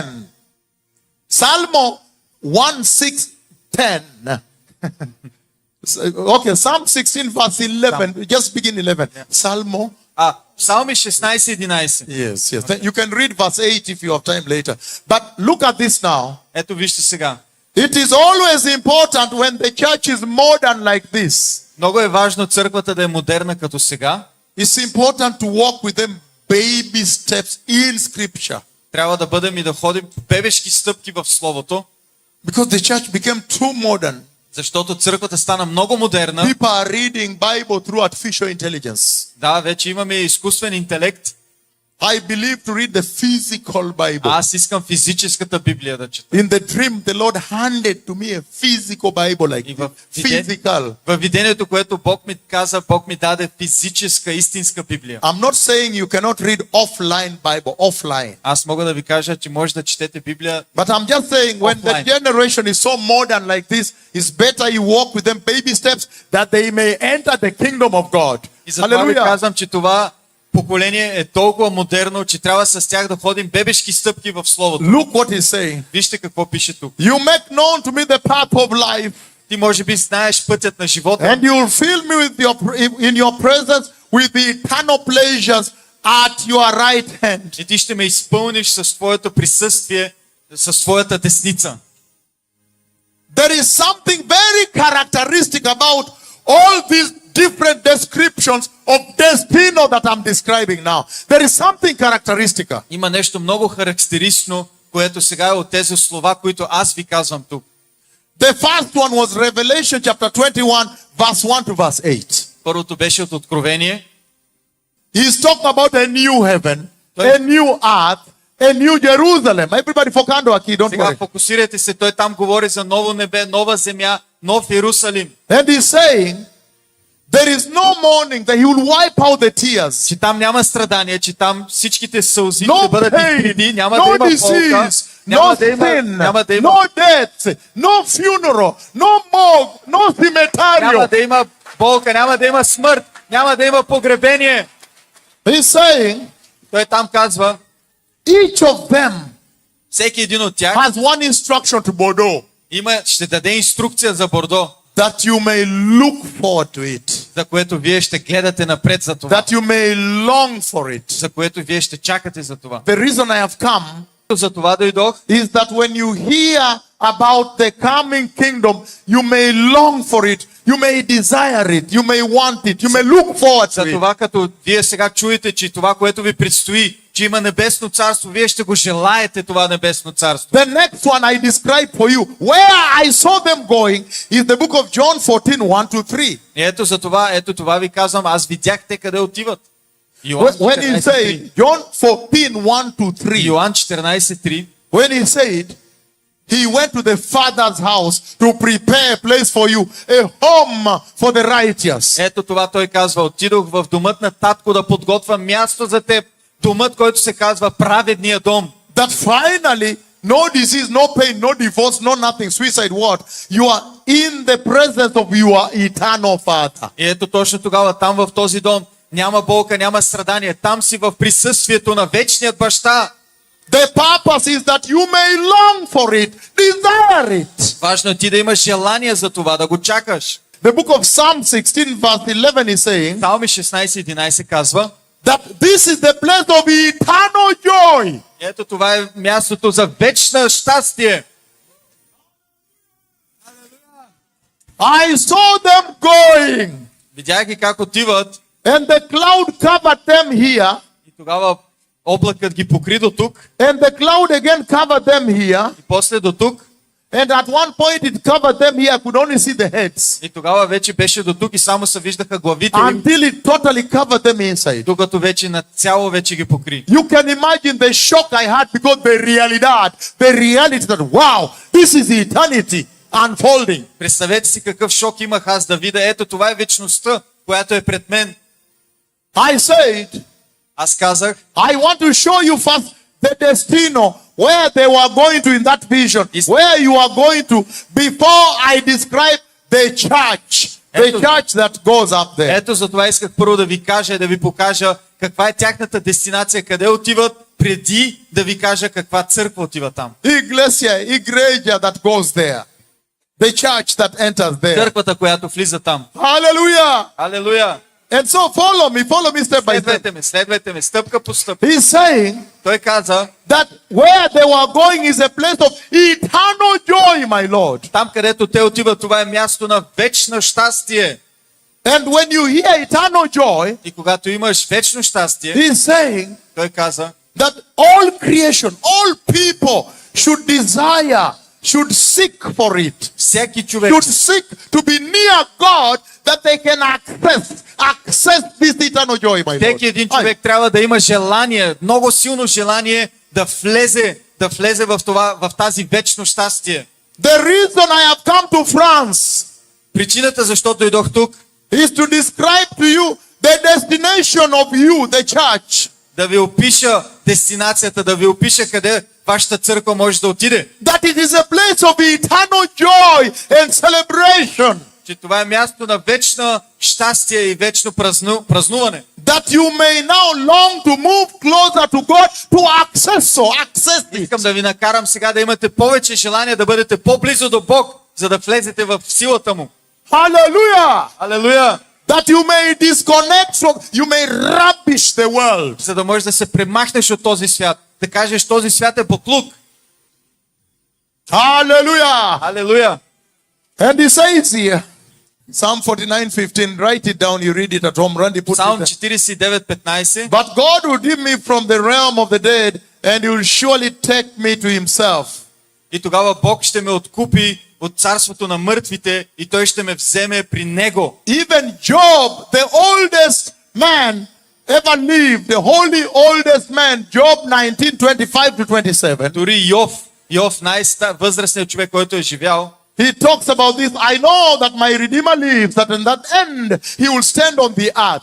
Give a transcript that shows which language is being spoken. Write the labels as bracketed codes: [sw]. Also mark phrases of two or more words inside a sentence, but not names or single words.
[en] Psalm 1:6-10. Okay, Psalm 16 verse 11. Just begin 11. Psalm. [bg] Псалми 16:11. [en] Yes, yes. Then you can read verse 8 if you have time later. But look at this now. [bg] Ето вижте сега. [en] It is always important when the church is modern like this. [bg] Много е важно църквата да е модерна като сега. [en] It's important to walk with them baby steps in scripture. [bg] Трябва да бъдем и да ходим по бебешки стъпки в Словото, [en] Because the church became too modern. [bg] защото църквата стана много модерна. [en] People are reading Bible through artificial intelligence. [bg] Да, вече имаме изкуствен интелект. [en] I believe to read the physical Bible. [bg] Аз искам физическата Библия да чета. [en] In the dream, the Lord handed to me a physical Bible like [bg] И [en] this. [bg] в [en] Physical. [bg] видението, което Бог ми каза, Бог ми даде физическа, истинска Библия. [en] I'm not saying you cannot read offline Bible, offline. [bg] Аз мога да ви кажа, че може да четете Библия. [en] But I'm just saying when the Offline. generation is so modern like this, it's better you walk with them baby steps that they may enter the kingdom of God. [bg] И затова ви [en] Hallelujah. [bg] казвам, че това поколение е толкова модерно, че трябва с тях да ходим бебешки стъпки в Словото. [en] Look what he's saying. [bg] Вижте какво пише тук. [en] You make known to me the path of life, [bg] Ти може би знаеш пътят на живота [en] and you will fill me with in your presence with the eternal pleasures at your right hand. [bg] и ти ще ме изпълниш с твоето присъствие, с твоята десница. [en] There is something very characteristic about all these different descriptions of destino that I'm describing now. There is something characteristic. [bg] Има нещо много характеристично, което сега е от тези слова, които аз ви казвам тук. [en] The first one was Revelation chapter 21, verse 1 to verse 8. [bg] Първото беше от Откровение. [en] He's talking about a new heaven, a new earth, a new Jerusalem. Everybody focus on aquí, don't [bg] Сега [en] worry. [bg] фокусирайте се, той там говори за ново небе, нова земя, нов Иерусалим. [en] And he's saying, there is no mourning, that he will wipe out the tears. [bg] Че там няма страдание, че там всичките сълзи [en] No [bg] ще бъдат [en] pain, [bg] изтрити, няма [en] no [bg] да има болка, [en] disease, [bg] няма [en] no [bg] да има, [en] sin, [bg] няма да има, [en] no death, no funeral, no morgue, no [bg] няма [en] cemetery. [bg] да има болка, няма да има смърт, няма да има погребение. [en] He's saying, [bg] Той там казва, [en] each of them [bg] всеки един от тях [en] has one instruction to Bordeaux, [bg] ще даде инструкция за Бордо, [en] that you may look forward to it, [bg] за което вие ще гледате напред за това, [en] that you may long for it. [bg] за което вие ще чакате за това. [en] The reason I have come [bg] За това дойдох, [en] is that when you hear about the coming kingdom, you may long for it, you may desire it, you may want it, you may look forward [bg] за [en] to it. [bg] това като вие сега чуете, че това, което ви предстои, че има небесно царство, вие ще го желаете това небесно царство. [en] The next one I describe for you, where I saw them going, is the book of John 14, 1 to 3. [bg] И ето това ви казвам, аз видях те къде отиват. Йоан [en] When he [bg] 14:3. [en] said, John 14, 1 to 3, [bg] Йоан 14:3. [en] when he said, he went to the Father's house to prepare a place for you, a home for the righteous. [bg] Ето това той казва, отидох в домът на татко да подготвя място за теб. Домът, който се казва праведния дом. [en] That finally, no disease, no pain, no divorce, no nothing, suicide, what? You are in the presence of your eternal Father. [bg] И ето точно тогава там в този дом няма болка, няма страдание. Там си в присъствието на вечният баща. [en] The purpose is that you may long for it, desire it. [bg] Важно е ти да имаш желание за това, да го чакаш. [en] The book of Psalm 16, verse 11 is saying [bg] Псалми 16:11 казва, [en] that this is the place of eternal joy. [bg] ето това е мястото за вечна щастие. [en] I saw them going, [bg] Видях ги как отиват [en] and the cloud covered them here, [bg] и тогава облакът ги покри до тук [en] and the cloud again covered them here, [bg] и после до тук. [en] and at one point it covered them here. I could only see the heads [bg] И тогава вече беше до тук и само се виждаха главите им, [en] until it totally covered them inside. [bg] докато вече на цяло вече ги покри. [en] You can imagine the shock I had because the reality that wow, this is eternity unfolding. [bg] Представете си какъв шок имах аз да видя. Ето това е вечността, която е пред мен. [en] I said, [bg] Аз казах, [en] I want to show you first the destino where they were going to in that vision, where you are going to before I describe the church that goes up there. [bg] ето за това исках първо да ви кажа и да ви покажа каква е тяхната дестинация, къде отиват, преди да ви кажа каква църква отива там. [en] Iglesia that goes there. The church that enters there. [bg] Църквата, която влиза там. [en] Hallelujah. [bg] Алелуя! [en] And so follow me step by step. [bg] Следвайте ме, стъпка по стъпка. [en] He's saying [bg] Той каза, [en] that where they were going is a place of eternal joy, my Lord. [bg] там където те отиват, това е място на вечно щастие. [en] And when you hear eternal joy, [bg] И когато имаш вечно щастие, [en] he's saying [bg] той каза, [en] that all creation, all people should desire, should seek for it. [bg] всеки човек, [en] Should seek to be near God that they can access this eternal joy, my Lord. [bg] всеки един човек трябва да има желание, много силно желание да влезе в тази вечно щастие. [en] The reason I have come to France [bg] Причината защо дойдох тук, [en] is to describe to you the destination of you, the church. [bg] да ви опиша дестинацията, да ви опиша къде вашата църква може да отиде. [en] That it is a place of eternal joy and celebration. [bg] Че това е място на вечно щастие и вечно празнуване. [en] That you may now long to move closer to God to access it. [bg] Искам да ви накарам сега да имате повече желание да бъдете по-близо до Бог, за да влезете в силата му. [en] Hallelujah. [bg] Алелуя! [en] That you may disconnect from, you may rubbish the world. [bg] За да можеш да се премахнеш от този свят. Да кажеш, този свят е буклук. [en] Hallelujah. [bg] Алелуя! [en] And he says here, Psalm 49:15, write it down, you read it at home, Randy put [bg] Псалм [en] it there. [bg] 49:15. [en] But God will redeem me from the realm of the dead, and he will surely take me to himself. [bg] И тогава Бог ще ме откупи от царството на мъртвите и той ще ме вземе при него. [en] Even Job, the oldest man ever lived, the holy oldest man, Job 19:25-27. [bg] Дори Йов, най-възрастният човек, който е живял, [en] He talks about this. I know that my Redeemer lives, that in that end he will stand on the earth.